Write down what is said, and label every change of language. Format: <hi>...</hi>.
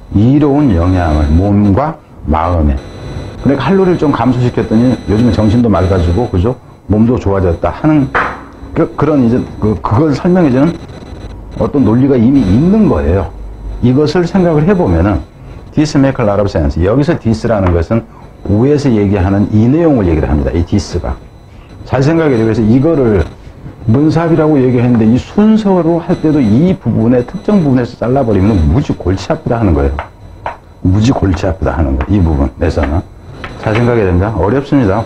<ko>이로운 영향을 몸과 마음에. 근데 칼로리를 좀 감소시켰더니 요즘에 정신도 맑아지고 그죠? 몸도 좋아졌다 하는 그런 이제 그걸 설명해주는 어떤 논리가 이미 있는 거예요. 이것을 생각을 해보면은</ko> <en>this make a lot of sense.</en> <ko>여기서 this라는 것은 위에서 얘기하는 이 내용을 얘기를 합니다. 이 this가. 잘 생각해야 돼요. 그래서 이거를 문삽이라고 얘기했는데 이 순서로 할 때도 이 부분에 특정 부분에서 잘라버리면 무지 골치 아프다 하는 거예요. 무지 골치 아프다 하는 거예요. 이 부분에서는. 잘 생각해야 됩니다. 어렵습니다.</ko>